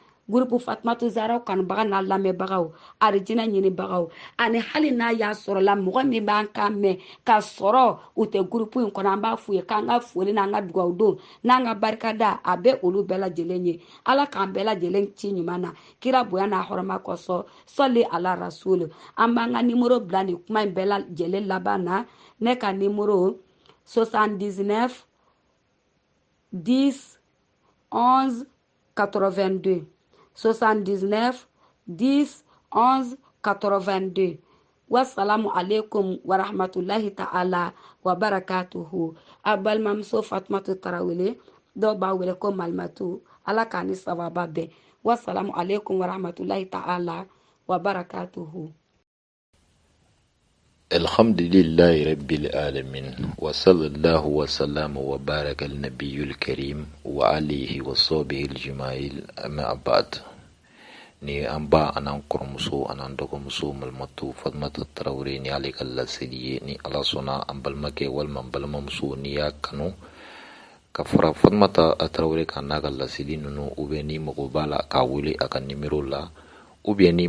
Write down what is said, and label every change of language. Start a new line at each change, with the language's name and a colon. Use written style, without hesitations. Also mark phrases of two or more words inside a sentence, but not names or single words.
Bambara: groupe Fatmatu Zara kanubaga n'a lamɛnbagaw arijina ɲinibagaw ani hali n'a y'a sɔrɔ la mɔgɔ min b'an kan mɛn ka sɔrɔ u tɛ groupe in kɔnɔ an b'a f'u ye k'an ka foli n'an ka dugawu don n'an ka barikada a bɛ olu bɛɛ lajɛlen ye ala k'an bɛɛ lajɛlen ci ɲuman na kira bonya n'a hɔrɔma kɔsɔn sɔli ala rasul an b'an ka nimero bila nin kuma in bɛɛ lajɛlen laban na ne ka nimero 79 10 11 82 79 10 11 82
Arabic: السلام عليكم ورحمة الله تعالى وبركاته
Bambara: a balimamuso Fatumata Tarawele dɔw b'a wele ko Malimatu ala k'a ni sababa bɛn
Arabic: السلام عليكم ورحمة الله تعالى وبركاته. الحمد لله رب العالمين وصلى الله وسلم وبارك النبي الكريم وعليه وصحبه الجماعيل أما بعد
Bambara: ni an ba anan kɔrɔmuso anan dɔgɔmuso Malimatu Fatumata Tarawele ni ale ka laseli ye ni ala sɔnna an balimakɛ walima an balimamuso ni y'a kanu ka fara Fatumata Tarawele kan n'a ka laseli ninnu
French: ou bien
Bambara: ni mago b'a la k'a wele a ka nimero la
French: ou bien
Bambara: ni